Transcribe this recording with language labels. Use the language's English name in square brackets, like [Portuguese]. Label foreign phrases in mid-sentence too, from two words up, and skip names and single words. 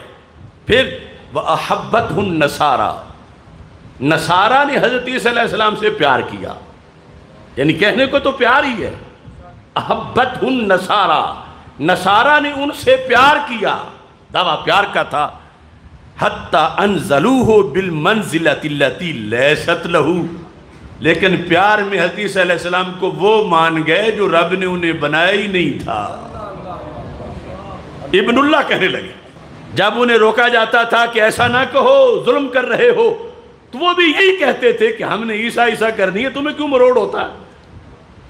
[Urdu] پھر [Arabic] وَأَحَبَّتْهُ النَّصَارَى، [Urdu] نصارہ نے حضرت عیسیٰ علیہ السلام سے پیار کیا، یعنی کہنے کو تو پیار ہی ہے، [Arabic] احبتہ النصارى، [Urdu] نصارہ نے ان سے پیار کیا، دعویٰ پیار کا تھا، [Arabic] حتی انزلوہ بالمنزلۃ التی لیست لہو، [Urdu] لیکن پیار میں حضرت عیسیٰ علیہ السلام کو وہ مان گئے جو رب نے انہیں بنایا ہی نہیں تھا، ابن اللہ کہنے لگے۔ جب انہیں روکا جاتا تھا کہ ایسا نہ کہو، ظلم کر رہے ہو، تو وہ بھی یہی کہتے تھے کہ ہم نے عیسیٰ عیسیٰ کرنی ہے، تمہیں کیوں مروڑ ہوتا ہے؟